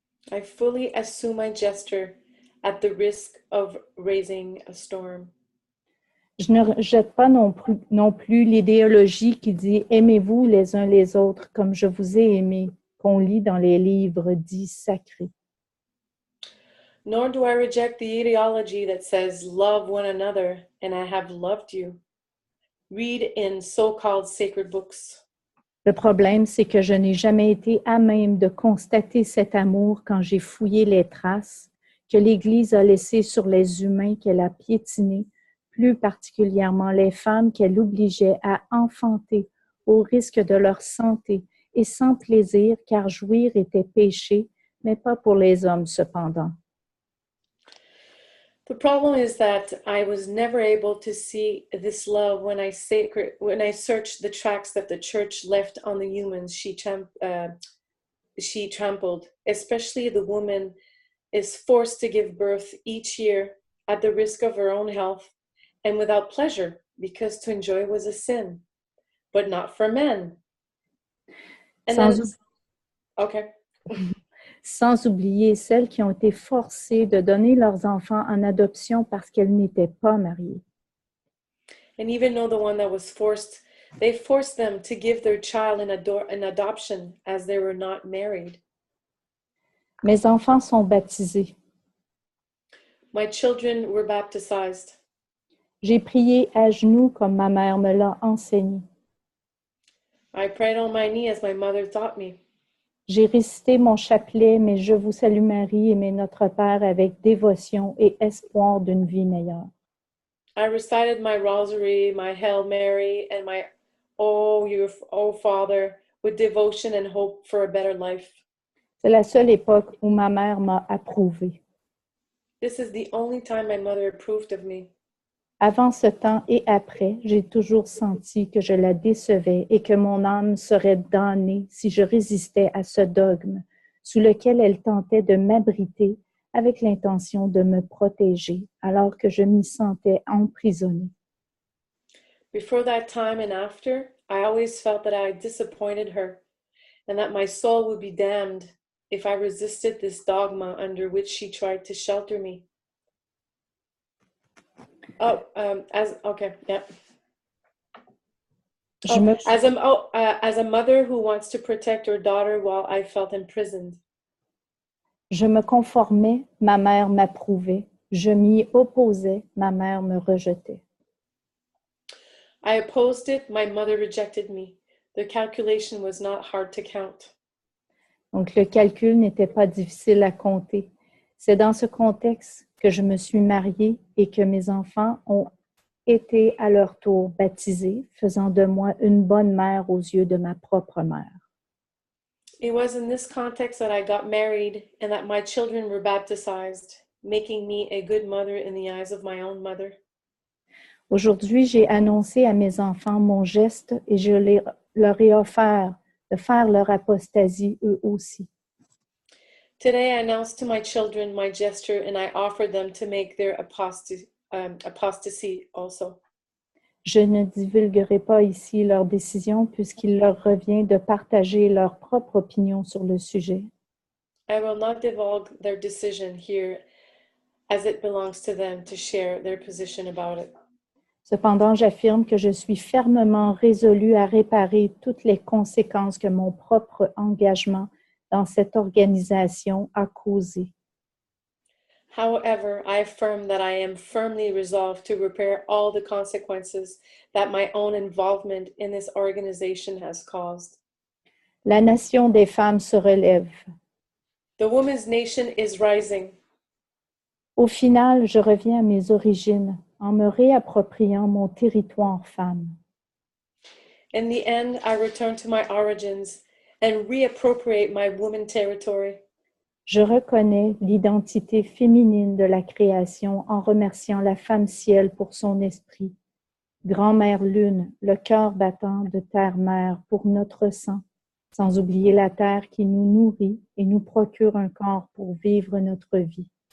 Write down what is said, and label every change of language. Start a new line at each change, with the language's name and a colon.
English: I fully assume my gesture at the risk of raising a storm.
French: Je ne rejette pas non plus l'idéologie qui dit « Aimez-vous les uns les autres comme je vous ai aimé » qu'on lit dans les livres dits sacrés.
English: Nor do I reject the ideology that says, love one another, and I have loved you. Read in so-called sacred books.
French: Le problème, c'est que je n'ai jamais été à même de constater cet amour quand j'ai fouillé les traces que l'Église a laissées sur les humains qu'elle a piétinés, plus particulièrement les femmes qu'elle obligeait à enfanter au risque de leur santé et sans plaisir, car jouir était péché, mais pas pour les hommes cependant.
English: The problem is that I was never able to see this love when I searched the tracks that the church left on the humans she trampled. Especially the woman is forced to give birth each year at the risk of her own health and without pleasure, because to enjoy was a sin, but not for men. And okay.
French: Sans oublier celles qui ont été forcées de donner leurs enfants en adoption parce qu'elles n'étaient pas mariées.
English: And even though the one that was forced, they forced them to give their child in adoption as they were not married.
French: Mes enfants sont baptisés.
English: My children were baptized.
French: J'ai prié à genoux comme ma mère me l'a enseigné.
English: I prayed on my knee as my mother taught me.
French: J'ai récité mon chapelet, mais je vous salue Marie, aimée Notre Père, avec dévotion et espoir d'une vie meilleure.
English: I recited my rosary, my Hail Mary, and my Oh Father, with devotion and hope for a better life.
French: C'est la seule époque où ma mère m'a approuvée.
English: This is the only time my mother approved of me.
French: Avant ce temps et après, j'ai toujours senti que je la décevais et que mon âme serait damnée si je résistais à ce dogme sous lequel elle tentait de m'abriter avec l'intention de me protéger alors que je m'y sentais emprisonnée.
English: Before that time and after, I always felt that I disappointed her and that my soul would be damned if I resisted this dogma under which she tried to shelter me. As a mother who wants to protect her daughter while I felt imprisoned.
French: Je me conformais, ma mère m'approuvait. Je m'y opposais, ma mère me rejetait.
English: I opposed it, my mother rejected me. The calculation was not hard to count.
French: Donc, le calcul n'était pas difficile à compter. C'est dans ce contexte que je me suis mariée et que mes enfants ont été à leur tour baptisés, faisant de moi une bonne mère aux yeux de ma propre mère.
English: It was in this context that I got married and that my children were baptized, making me a good mother in the eyes of my own mother.
French: Aujourd'hui, j'ai annoncé à mes enfants mon geste et leur ai offert de faire leur apostasie eux aussi.
English: Today I announced to my children my gesture and I offered them to make their apostasy also.
French: Je ne divulguerai pas ici leur décision puisqu'il leur revient de partager leur propre opinion sur le sujet.
English: I will not divulge their decision here as it belongs to them to share their position about it.
French: Cependant, j'affirme que je suis fermement résolue à réparer toutes les conséquences que mon propre engagement dans cette organisation a causées.
English: However, I affirm that I am firmly resolved to repair all the consequences that my own involvement in this organization has caused.
French: La nation des femmes se relève.
English: The women's nation is rising.
French: Au final, je reviens à mes origines en me réappropriant mon territoire femme.
English: In the end, I return to my origins and reappropriate my woman territory.
French: Je reconnais l'identité féminine de la création en remerciant la femme ciel pour son esprit. Grand-mère lune, le cœur battant de terre-mère pour notre sang, sans oublier la terre qui nous nourrit et nous procure un corps pour vivre notre vie.